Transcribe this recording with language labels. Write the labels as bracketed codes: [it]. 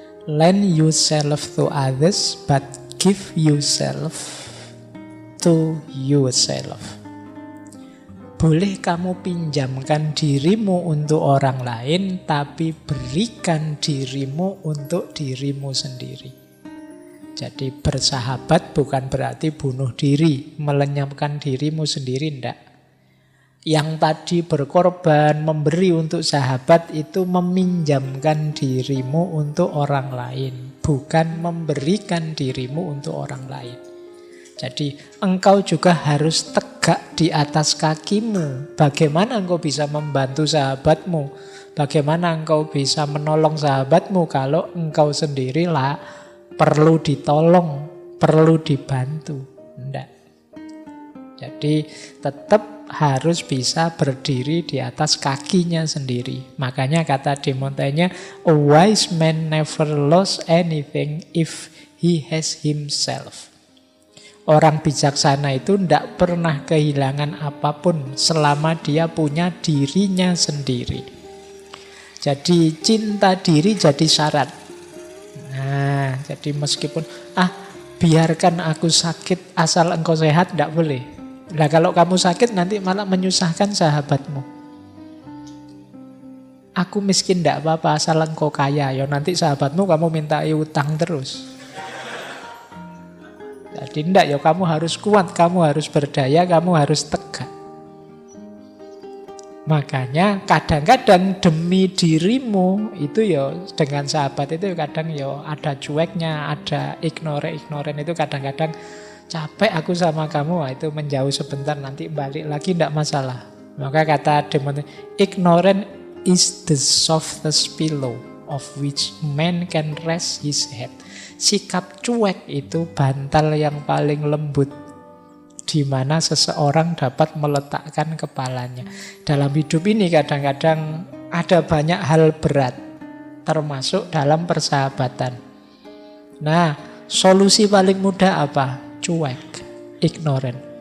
[en] Lend yourself to others, but give yourself to yourself. [id] Boleh kamu pinjamkan dirimu untuk orang lain, tapi berikan dirimu untuk dirimu sendiri. Jadi bersahabat bukan berarti bunuh diri, melenyapkan dirimu sendiri, enggak. Yang tadi berkorban, memberi untuk sahabat itu meminjamkan dirimu untuk orang lain, bukan memberikan dirimu untuk orang lain. Jadi engkau juga harus tegak di atas kakimu. Bagaimana engkau bisa membantu sahabatmu? Bagaimana engkau bisa menolong sahabatmu kalau engkau sendirilah perlu ditolong, perlu dibantu? Enggak. Jadi tetap harus bisa berdiri di atas kakinya sendiri. Makanya kata di [en] Montaigne, a wise man never lost anything if he has himself. [id] Orang bijaksana itu tidak pernah kehilangan apapun selama dia punya dirinya sendiri. Jadi cinta diri jadi syarat. Nah, jadi meskipun biarkan aku sakit asal engkau sehat, tidak boleh. Nah, kalau kamu sakit nanti malah menyusahkan sahabatmu. Aku miskin tidak apa-apa asal engkau kaya. Ya nanti sahabatmu kamu mintai utang terus. Jadi enggak, ya kamu harus kuat, kamu harus berdaya, kamu harus tegak. Makanya kadang-kadang demi dirimu itu ya dengan sahabat itu kadang ya ada cueknya, ada ignoren itu kadang-kadang capek aku sama kamu, itu menjauh sebentar nanti balik lagi enggak masalah. Maka kata [en] Demon, ignorant is the softest pillow of which man can rest his head. [id] Sikap cuek itu bantal yang paling lembut di mana seseorang dapat meletakkan kepalanya. Dalam hidup ini kadang-kadang ada banyak hal berat, termasuk dalam persahabatan. Nah, solusi paling mudah apa? Cuek, ignorant.